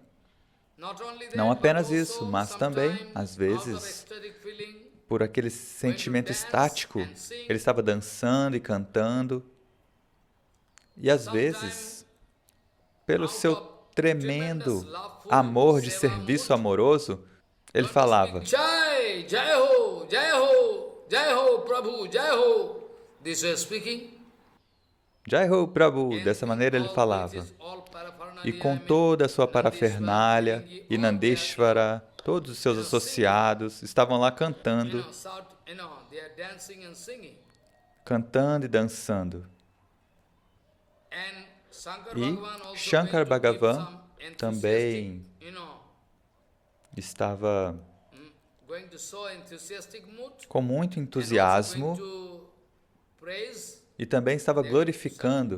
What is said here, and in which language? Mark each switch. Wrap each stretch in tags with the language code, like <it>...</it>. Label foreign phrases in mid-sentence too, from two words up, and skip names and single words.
<pt>Não apenas isso, mas também, às vezes, por aquele sentimento estático, ele estava dançando e cantando. E às vezes, pelo seu tremendo amor de serviço amoroso, ele falava:</pt> <hi>Jai, Jai Ho, Jai Ho, Jai Ho, Prabhu, Jai Ho.</hi> <en>This way speaking.</en> <hi>Jai Ho, Prabhu.</hi> <pt>Dessa maneira ele falava. E com toda a sua parafernália, e Nandeshvara, todos os seus associados estavam lá cantando e dançando. E Shankar Bhagavan também estava com muito entusiasmo e também estava glorificando.</pt>